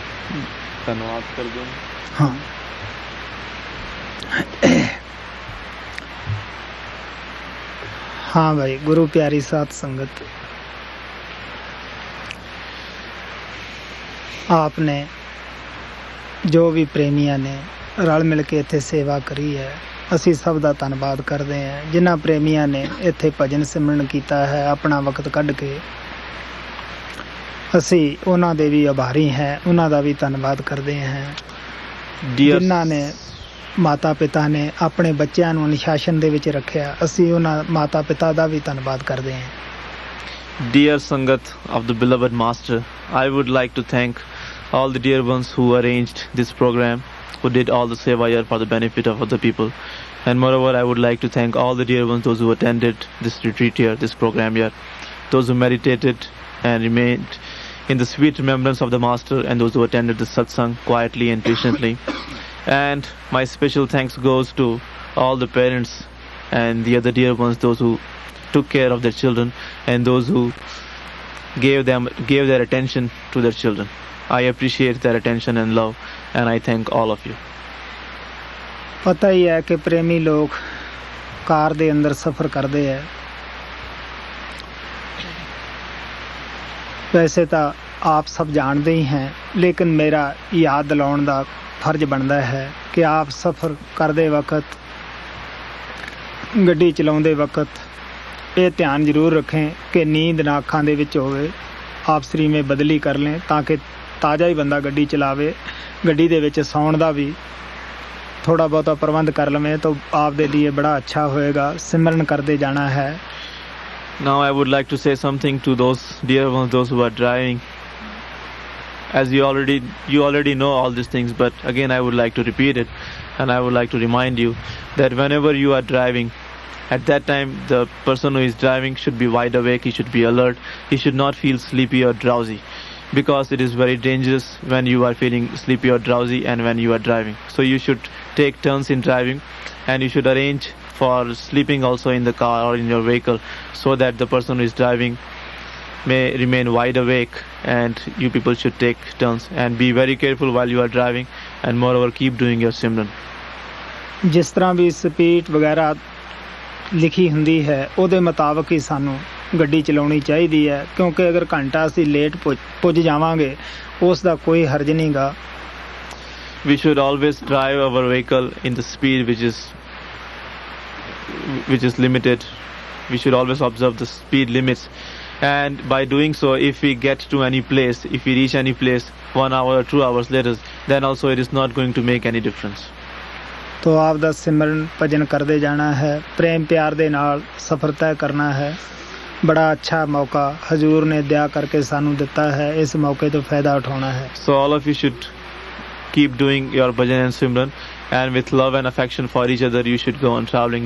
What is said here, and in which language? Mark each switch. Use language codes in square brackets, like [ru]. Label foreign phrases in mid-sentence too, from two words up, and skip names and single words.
[hi] धन्यवाद कर दूं। हाँ हाँ भाई, गुरु प्यारी साथ संगत, आपने जो भी [pa] ਪ੍ਰੇਮੀਆਂ ਨੇ ਰਲ ਮਿਲ ਕੇ ਇੱਥੇ ਸੇਵਾ ਕਰੀ ਹੈ, ਅਸੀਂ ਸਭ ਦਾ ਧੰਨਵਾਦ ਕਰਦੇ ਹਾਂ। ਜਿਨ੍ਹਾਂ ਪ੍ਰੇਮੀਆਂ ਨੇ ਇੱਥੇ ਭਜਨ ਸਿਮਰਨ ਕੀਤਾ ਹੈ ਆਪਣਾ ਵਕਤ ਕੱਢ ਕੇ, ਅਸੀਂ ਉਹਨਾਂ ਦੇ ਵੀ ਆਭਾਰੀ ਹਾਂ, ਉਹਨਾਂ ਦਾ ਵੀ ਧੰਨਵਾਦ ਕਰਦੇ ਹਾਂ। ਜਿਨ੍ਹਾਂ ਨੇ ਮਾਤਾ ਪਿਤਾ ਨੇ ਆਪਣੇ ਬੱਚਿਆਂ ਨੂੰ ਅਨੁਸ਼ਾਸਨ ਦੇ ਵਿੱਚ ਰੱਖਿਆ, ਅਸੀਂ ਉਹਨਾਂ ਮਾਤਾ ਪਿਤਾ ਦਾ ਵੀ ਧੰਨਵਾਦ ਕਰਦੇ ਹਾਂ। [en] Dear Sangat of the beloved Master, I would like to thank all the dear ones who arranged this program, who did all the seva here for the benefit of other people. And moreover, I would like to thank all the dear ones, those who attended this retreat here, this program here, those who meditated and remained in the sweet remembrance of the Master, and those who attended the satsang quietly and patiently. And my special thanks goes to all the parents and the other dear ones, those who took care of their children and those who gave their attention to their children. I appreciate their attention and love, and I thank all of you. [pa] ਪਤਾ ਹੀ ਹੈ ਕਿ ਪ੍ਰੇਮੀ ਲੋਕ ਕਾਰ ਦੇ ਅੰਦਰ ਸਫ਼ਰ ਕਰਦੇ ਹੈ। ਵੈਸੇ ਤਾਂ ਆਪ ਸਭ ਜਾਣਦੇ ਹੀ हैं, ਲੇਕਿਨ ਮੇਰਾ ਯਾਦ ਦਿਲਾਉਣ ਦਾ ਫਰਜ਼ ਬਣਦਾ ਹੈ ਕਿ ਆਪ ਸਫ਼ਰ ਕਰਦੇ ਵਕਤ, ਗੱਡੀ ਚਲਾਉਂਦੇ ਵਕਤ ਇਹ ਧਿਆਨ ਜ਼ਰੂਰ ਰੱखें ਕਿ ਨੀਂਦ ਨਾ ਅੱਖਾਂ ਦੇ ਵਿੱਚ ਹੋਵੇ। ਆਪ ਸਰੀਵੇਂ ਬਦਲੀ ਕਰ लें ਤਾਂ ਕਿ ਤਾਜ਼ਾ ਹੀ ਬੰਦਾ ਗੱਡੀ ਚਲਾਵੇ। ਗੱਡੀ ਦੇ ਵਿੱਚ ਸੌਣ ਦਾ ਵੀ ਥੋੜਾ ਬਹੁਤਾ ਪ੍ਰਬੰਧ ਕਰ ਲਵੇਂ ਤਾਂ ਆਪ ਦੇ ਲਈ ਬੜਾ ਅੱਛਾ ਹੋਏਗਾ। ਸਿਮਰਨ ਕਰਦੇ ਜਾਣਾ ਹੈ। [en] Now I would like to say something to those dear ones, those who are driving. As you already know all these things, but again I would like to repeat it, and I would like to remind you that whenever you are driving, at that time the person who is driving should be wide awake, he should be alert, he should not feel sleepy or drowsy, because it is very dangerous when you are feeling sleepy or drowsy and when you are driving. So you should take turns in driving, and you should arrange for sleeping also in the car or in your vehicle, so that the person who is driving may remain wide awake, and you people should take turns and be very careful while you are driving, and moreover keep doing your simran. [pa] ਜਿਸ ਤਰ੍ਹਾਂ ਵੀ ਸਪੀਡ ਵਗੈਰਾ ਲਿਖੀ ਹੁੰਦੀ ਹੈ ਉਹਦੇ ਮੁਤਾਬਕ ਹੀ ਸਾਨੂੰ ਗੱਡੀ ਚਲਾਉਣੀ ਚਾਹੀਦੀ ਹੈ, ਕਿਉਂਕਿ ਅਗਰ ਘੰਟਾ ਅਸੀਂ ਲੇਟ ਪੁੱਜ ਜਾਵਾਂਗੇ ਉਸ ਦਾ ਕੋਈ ਹਰਜ ਨਹੀਂਗਾ। [en] We should always drive our vehicle in the speed which is limited. We should always observe the speed limits, and by doing so, if we get to any place, if we reach any place 1 hour or 2 hours later, then also it is not going to make any difference. [hi] तो आप [pa] ਦਾ ਸਿਮਰਨ ਭਜਨ ਕਰਦੇ ਜਾਣਾ ਹੈ, ਪ੍ਰੇਮ ਪਿਆਰ ਦੇ ਨਾਲ ਸਫ਼ਰ ਤੈਅ ਕਰਨਾ ਹੈ। ਬੜਾ ਅੱਛਾ ਮੌਕਾ ਹਜ਼ੂਰ ਨੇ ਦਿਆ ਕਰਕੇ ਸਾਨੂੰ ਦਿੱਤਾ ਹੈ, ਇਸ ਮੌਕੇ ਤੋਂ ਫਾਇਦਾ ਉਠਾਉਣਾ ਹੈ। [en] So all of you should keep doing your bhajan and simran, and with love and affection for each other you should go on traveling.